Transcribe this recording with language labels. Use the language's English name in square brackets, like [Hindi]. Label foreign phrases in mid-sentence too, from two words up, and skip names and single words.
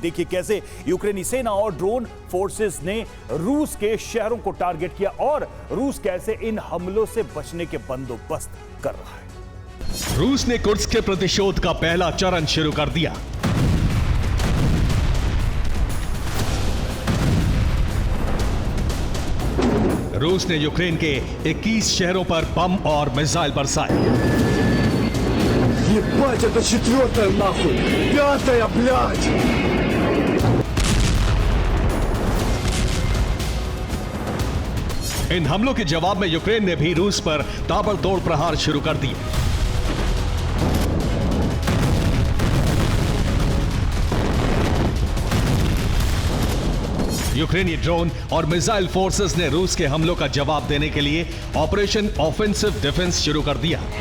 [Hindi] देखिए कैसे यूक्रेनी सेना और [English] drone forces [Hindi] ने रूस के शहरों को टारगेट किया और रूस कैसे इन हमलों से बचने के बंदोबस्त कर रहा है। रूस ने कुर्स्क के प्रतिशोध का पहला चरण शुरू कर दिया। रूस ने यूक्रेन के 21 शहरों पर बम और मिसाइल बरसाए। [Russian] Ебать, это 4-я нахуй! 5-я, блядь! [Hindi] इन हमलों के जवाब में यूक्रेन ने भी रूस पर ताबड़तोड़ प्रहार शुरू कर दिए। यूक्रेनी ड्रोन और [English] missile forces [Hindi] ने रूस के हमलों का जवाब देने के लिए [English] operation offensive defense [Hindi] शुरू कर दिया।